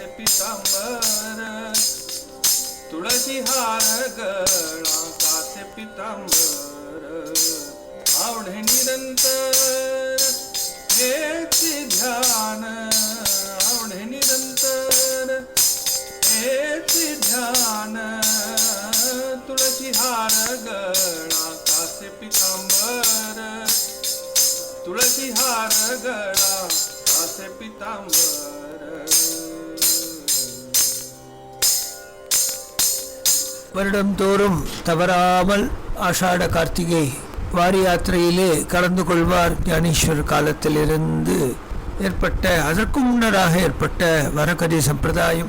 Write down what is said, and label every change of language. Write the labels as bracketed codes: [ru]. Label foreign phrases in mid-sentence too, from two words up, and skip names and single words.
[mr] पीतांबर तुळसी हार गळा कासे पीतांबर आवढे निरंतर हेचे ध्यान आवढे निरंतर हेचे ध्यान तुळसी हार गळा कासे पीतांबर तुळसी हार गळा कासे पीतांबर [ta] வருடம் தோறும் தவறாமல் ஆஷாட கார்த்திகை வாரி யாத்திரையிலே கலந்து கொள்வார் ஞானேஸ்வர் காலத்திலிருந்து ஏற்பட்ட அதற்கு முன்னராக ஏற்பட்ட வரகதி சம்பிரதாயம்.